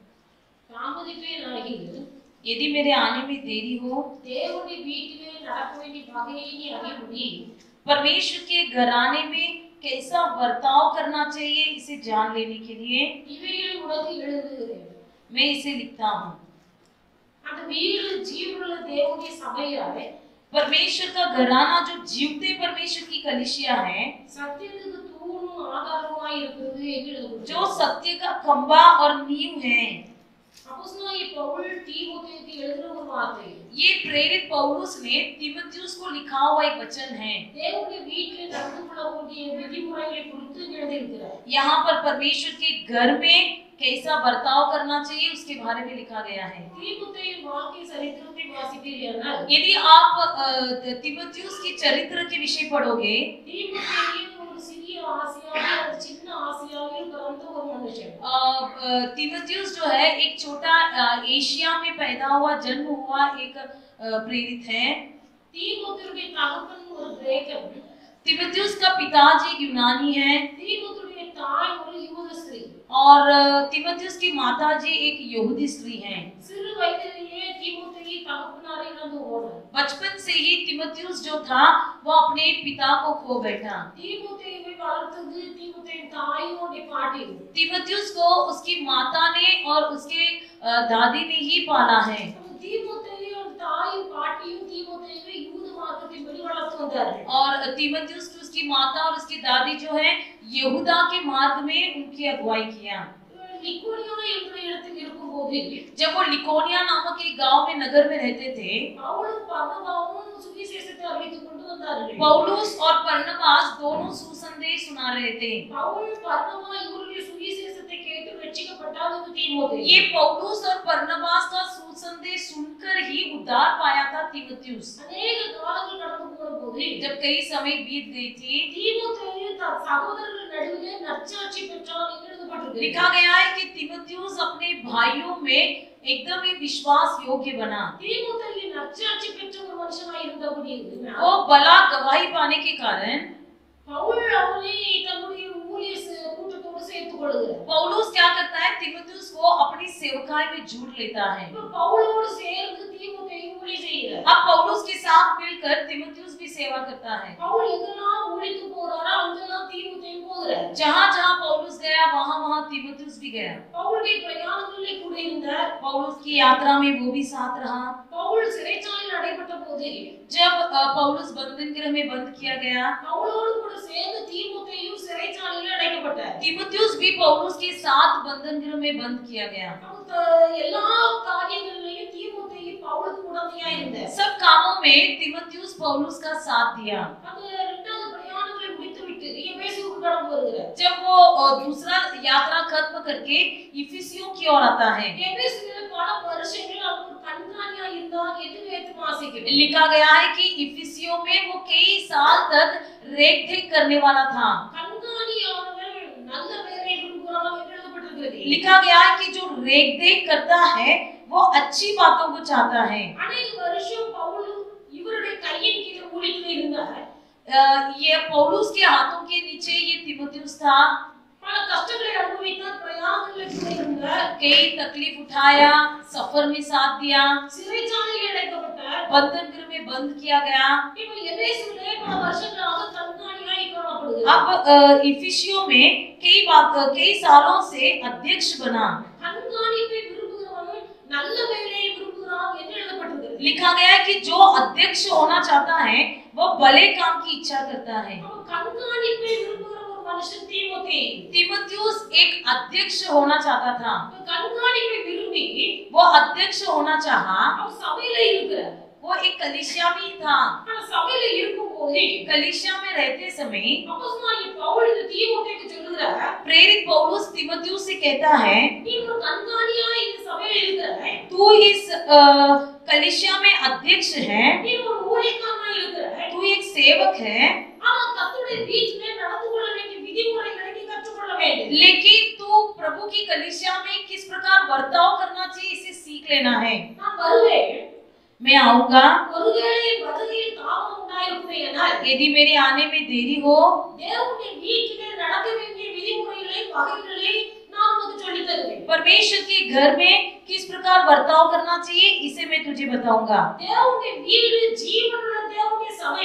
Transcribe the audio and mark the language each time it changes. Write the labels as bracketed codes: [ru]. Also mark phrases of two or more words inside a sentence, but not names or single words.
[hi] यदि मेरे आने में देरी हो, దేవుని వీటిలో నడపవేని భాగేని అడిగి परमेश्वर के घराने में कैसा बर्ताव करना चाहिए इसे जान लेने के लिए [ta] இவைகளை உனக்கு எழுதுகிறேன்। [hi] मैं इसे लिखता हूँ। [ta] அந்த வீடு ஜீவனுள்ள தேவனுடைய சபையாவே [hi] परमेश्वर का घराना जो जीवते परमेश्वर की कलीसिया है, [ta] சத்தியத்துக்கு தூணும் ஆதாரமாய் இருக்கிறது என்று எழுதப்பட்டிருக்கிறது। [hi] जो सत्य का खंभा और नींव है। [ta] அப்போஸ்தலனாகிய பவுல் தீமோத்தேயுக்கு எழுதின ஒரு வார்த்தை। [hi] ये प्रेरित पौलुस ने तीमुथियुस को लिखा हुआ एक वचन है। [ta] தேவனுடைய வீட்டில் நடந்து கொள்ளக்கூடிய விதிமுறைகளை குறித்து எழுதியிருக்கிறார்। [hi] यहाँ पर परमेश्वर के घर में कैसा बर्ताव करना चाहिए उसके बारे में लिखा गया है। [ta] தீமோத்தேயுவின் வாழ்க்கை சரித்திரத்தை வாசிப்பீர்கள், [hi] यदि आप तीमुथियुस की चरित्र के विषय पढ़ोगे, [ta] தீமோத்தேயு ஒரு சிறிய ஆசியாவில் ஒரு சின்ன ஆசியாவில் பிறந்த ஒரு மனுஷன்। [hi] तीमुथियुस जो है एक छोटा एशिया में पैदा हुआ, जन्म हुआ एक प्रेरित है। [ta] தீமோத்தேயுடைய தகப்பன் ஒரு கிரேக்கன், [hi] तीमुथियुस का पिताजी यूनानी है [ta] தீமோத்தேயுடைய தாய் ஒரு யூத ஸ்திரீ, [hi] और तीमुथियुस की माताजी एक यहूदी स्त्री हैं। [ta] சிறு வயதிலேயே தீமோத்தேயு தகப்பனாரை இழந்து ஓடினார்। [hi] बचपन से ही तीमुथियुस जो था वो अपने पिता को खो बैठा। [ta] தீமோத்தேயுவை வளர்த்தது தீமோத்தேயுவின் தாயும் அவருடைய பாட்டியும்। [hi] तीमुथियुस को उसकी माता ने और उसके दादी ने ही पाला है। [ta] தீமோத்தேயு தாயும் பாட்டியும் தீமோத்தேயுவை யூத மார்க்கத்தின்படி வளர்த்து வந்தார்கள்। [hi] और तीमुथियुस की उसकी माता और उसकी दादी जो है यहूदा के मार्ग में उनकी अगुवाई किया। [ta] லிக்கோனியா என்ற இடத்தில் இருக்கும்போது [hi] जब वो लिकोनिया नामक एक गांव में नगर में रहते थे, [ta] பவுலும் பர்னபாவும் சுவிசேஷத்தை அறிவித்துக் கொண்டு வந்தார்கள்। [hi] पौलुस और बरनबास दोनों सुसंदेश सुना रहे थे। [ta] பவுல் பர்னபா இவருடைய சுவிசேஷத்தை கேட்டு ரட்சிக்கப்பட்டார் என்று தீமோத்தேயு। [hi] ये पौलुस और बरनबास का सुसंदेश सुनकर ही उद्धार पाया था तीमुथियुस। [ta] अनेक காலங்கள் கடந்து போனபோது [hi] जब कई समय बीत गई थी, [ta] தீமோத்தேயு தன் சகோதரர்கள் நடுவிலே நற்சாட்சி பெற்றார் என்று எழுதப்பட்டிருக்கிறது। [hi] लिखा गया है कि तीमुथियुस अपने भाइयों में एकदम ही विश्वास योग्य बना। [ta] தீமோத்தேயு நற்சாட்சி பெற்ற ஒரு மனுஷனாய் இருந்தபடியால் [hi] वो भला गवाही पाने के कारण [ta] பவுல் அவனை தன்னுடைய ஊழிய கூட்டத்தோடு சேர்த்துக் கொள்கிறார்। [hi] पौलुस क्या करता है, तीमुथियुस को अपनी सेवकाई में जोड़ लेता है। [ta] பவுலோடு சேர்ந்து தீமோத்தேயு ஊழியம் செய்கிறார்। [hi] अब पौलुस के साथ मिलकर तीमुथियुस भी सेवा करता है। [ta] பவுல் எங்கெல்லாம் ஊழியத்துக்கு போறாரோ அங்கெல்லாம் தீமோத்தேயு போகிறார்। [hi] जहाँ-जहाँ पौलुस गया वहाँ-वहाँ तीमुथियुस भी गया। [ta] பவுலுடைய பிரயாணங்களிலே கூட இருந்தார்। [hi] पौलुस की यात्रा में वो भी साथ रहा। [ta] பவுல் சிறைச்சாலையில் அடைபட்ட போது [hi] जब पौलुस बंधन गृह में बंद किया गया, [ta] பவுலோடு கூட சேர்ந்து தீமோத்தேயு சிறைச்சாலையில் அடைக்கப்பட்டார்। [hi] तीमुथियुस भी पौलुस के साथ बंधन गृह में बंद किया गया। [ta] எல்லா காரியங்களிலும் தீமோத்தேயு பவுலுக்கு உடந்தையா இருந்தார்। [hi] सब कामों में तीमुथियुस पौलुस का साथ दिया। [ta] அந்த இரண்டாவது பிரயாணங்களை முடித்துவிட்டு எபேசுவுக்கு கடந்து வருகிறார்। [hi] जब वो दूसरा यात्रा खत्म करके इफिसियों की ओर आता है, [ta] எபேசுவிலே பல வருஷங்கள் அவர் கண்காணியா இருந்தார் என்று வேதம் வாசிக்கிறோம்। [hi] लिखा गया है कि इफिसियों में वो कई साल तक रेख-देख करने वाला था। [ta] கண்காணியானவர் நல்ல பெயரை விரும்புகிறார் என்று எழுதப்பட்டிருக்கிறது। [hi] लिखा गया है कि जो रेख-देख करता है वो अच्छी बातों को चाहता है। [ta] अनेक வருஷம் பவுல் இவருடைய கையின் கீழே ஊழியத்தில் இருந்தார்। [hi] ये पौलुस के हाथों के नीचे ये तीमुथियुस था। [ta] பல கஷ்டங்களை அனுபவித்தார், பிரயாணங்களில் கூட இருந்தார், [hi] कई तकलीफ उठाया, सफर में साथ दिया, [ta] சிறைச்சாலையில் அடைக்கப்பட்டார், [hi] बंधन गृह में बंद किया गया। [ta] இப்போ எபேசுவிலே பல வருஷங்களாக கண்காணியாய் காணப்படுகிறார்। [hi] अब इफिसियों में कई सालों से अध्यक्ष बना। [ta] கண்காணிப்பை விரும்புகிறவன் நல்ல வேலையை விரும்புகிறான் என்று எழுதப்பட்டிருக்கிறது। [hi] लिखा गया है कि जो अध्यक्ष होना चाहता है वो भले काम की इच्छा करता है। [ta] கண்காணிப்பை விரும்புகிற ஒரு மனுஷன் தீமோத்தேயு. [hi] तीमुथियुस एक अध्यक्ष होना चाहता था, [ta] கண்காணிப்பை விரும்பி [hi] वो अध्यक्ष होना चाहा, [ta] அவன் சபையில இருக்கிறார். [hi] वो एक कलीसिया में ही था। [ta] ஆனா சபையில இருக்கும்போது [hi] कलीसिया में रहते समय [ta] அப்போஸ்தலனாகிய பவுல் இந்த தீமோத்தேயுக்கு சொல்லுகிறார், [hi] प्रेरित पौलुस तीमुथियुस से कहता है, [ta] நீ ஒரு கண்காணியா இந்த சபையில இருக்கிற, [hi] तू इस कलीसिया में अध्यक्ष है, [ta] நீ ஒரு ஊழியக்காரனா இருக்கிற, [hi] तू एक सेवक है, [ta] ஆனா கர்த்தருடைய வீட்டிலே நடந்து கொள்ள வேண்டிய விதிமுறைகளை நீ கற்றுக்கொள்ள வேண்டும். [hi] लेकिन तू प्रभु की कलीसिया में किस प्रकार बर्ताव करना चाहिए इसे सीख लेना है। [ta] நான் வருவேன், [hi] मैं आऊंगा, [ta] ஒருவேளை வருகையில் தாமதம் உண்டாயிருக்குமேயானால் [hi] यदि मेरे आने में देरी हो [ta] தேவனுடைய வீட்டிலே நடக்க வேண்டிய விதிமுறைகளை வகைகளை நான் உனக்கு சொல்லித் தருவேன். [hi] परमेश्वर के घर में किस प्रकार बर्ताव करना चाहिए इसे मैं तुझे बताऊंगा। [ta] தேவனுடைய வீடு ஜீவனுள்ள தேவனுடைய சபை,